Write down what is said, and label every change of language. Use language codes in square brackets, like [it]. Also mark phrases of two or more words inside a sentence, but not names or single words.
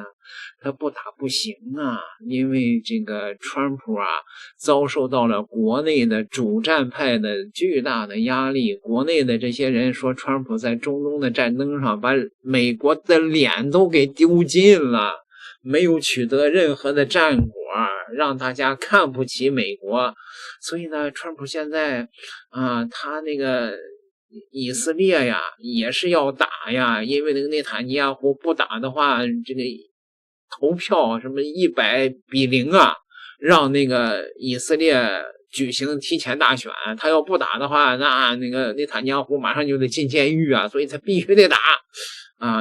[zh] 他不打不行啊，因為這個川普啊遭受到了國內的主戰派的巨大的壓力，國內的這些人說川普在中東的戰爭上把美國的臉都給丟盡了，沒有取得任何的戰果，讓大家看不起美國。所以呢，川普現在他那個以色列呀也是要打呀，因為那個內塔尼亞胡不打的話，這個投票什麼100-0啊，讓那個以色列舉行提前大選，他要不打的話，那個內塔尼亞胡馬上就得進監獄啊，所以他必須得打啊。